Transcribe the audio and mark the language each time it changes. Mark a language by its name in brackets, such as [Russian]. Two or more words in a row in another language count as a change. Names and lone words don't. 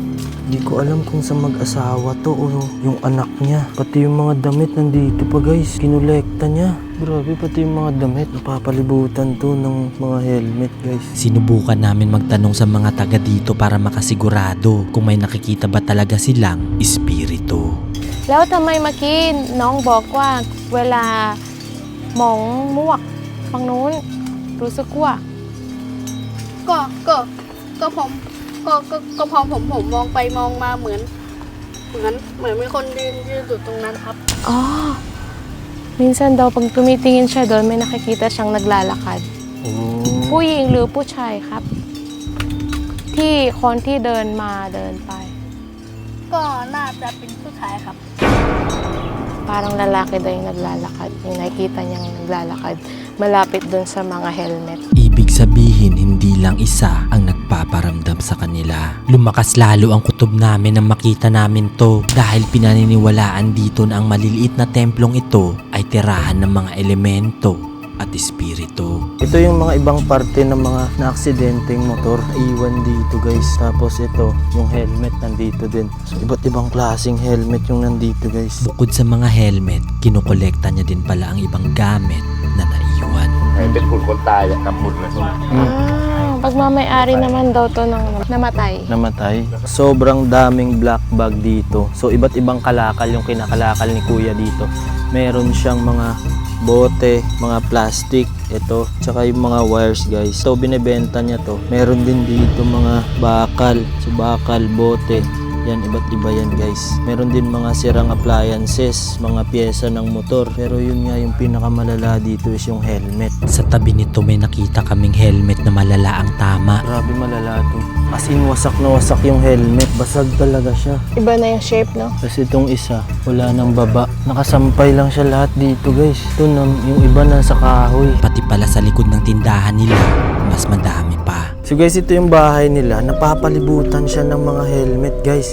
[Filipino] Hindi ko alam kung sa mag-asawa to o yung anak niya. Pati yung mga damit nandito pa guys. Kinolekta niya. Grabe, pati yung mga damit. Napapalibutan to ng mga helmet guys. Sinubukan namin magtanong sa mga taga dito para makasigurado kung may nakikita ba talaga silang espiritu. [Thai] แล้วทำไมเมื่อกี้น้องบอกว่าเวลามองมวกฝั่งนู้นรู้สึกกลัว ก็ผมก็พอผมมองไปมองมาเหมือนมีคนยืนอยู่ตรงนั้นครับ Oh. [Filipino] Minsan daw pag tumitingin siya doon may nakikita siyang naglalakad. Oh. [Thai] ผู้หญิงหรือผู้ชายครับ ที่คนที่เดินมาเดินไป ก็น่าจะเป็นผู้ชายครับ [Filipino] Parang lalaki daw yung naglalakad. Yung nakikita niyang naglalakad malapit doon sa mga helmet. Ibig sabihin hindi lang isa ang nagpapakita nagpaparamdam sa kanila. Lumakas lalo ang kutob namin nang makita namin to dahil pinaniniwalaan dito na ang maliliit na templong ito ay tirahan ng mga elemento at espiritu. Ito yung mga ibang parte ng mga naaksidenteng motor na iwan dito guys. Tapos ito, yung helmet nandito din. So iba't ibang klaseng helmet yung nandito guys. Bukod sa mga helmet, kinukolekta niya din pala ang ibang gamit na naiwan. [Thai] เป็นหุ่นคนตายอะทำหุ่นเลย [Filipino] Pagmamayari naman daw to ng namatay. Namatay. Sobrang daming [English] black bag [Filipino] dito. So iba't ibang kalakal yung kinakalakal ni kuya dito. Meron siyang mga bote, mga plastic, ito, tsaka yung mga wires guys. So binebenta niya to. Meron din dito mga bakal, so bakal, bote. Yan, iba't iba yan guys. Meron din mga sirang appliances, mga pyesa ng motor. Pero yun nga yung pinakamalala dito is yung helmet. Sa tabi nito may nakita kaming helmet na malala ang tama. Grabe malala to. [English] As in [Filipino] wasak na wasak yung helmet. Basag talaga siya. Iba na yung shape, no? Tapos itong isa, wala nang baba. Nakasampay lang siya lahat dito guys. Ito yung iba nasa kahoy. Pati pala sa likod ng tindahan nila, mas madami pa. So guys, ito yung bahay nila. Napapalibutan siya ng mga helmet guys.